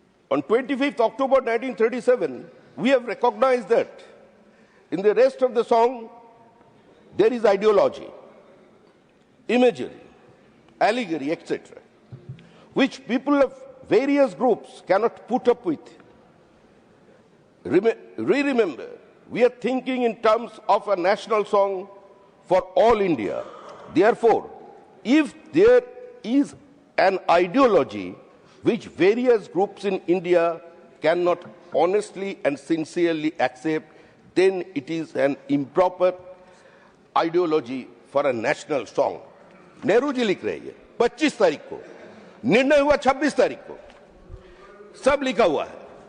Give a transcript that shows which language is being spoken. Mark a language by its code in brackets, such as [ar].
[en] on 25th October 1937 we have recognized that in the rest of the song there is ideology, imagery, allegory, etc., which people of various groups cannot put up with. Remember, we are thinking in terms of a national song for all India. Therefore, if there is an ideology which various groups in India cannot honestly and sincerely accept, then it is an improper ideology for a national song. [hi] Nehru ji लिख रहे हैं 25 तारीख को, निर्णय हुआ 26 तारीख को, सब लिखा हुआ है।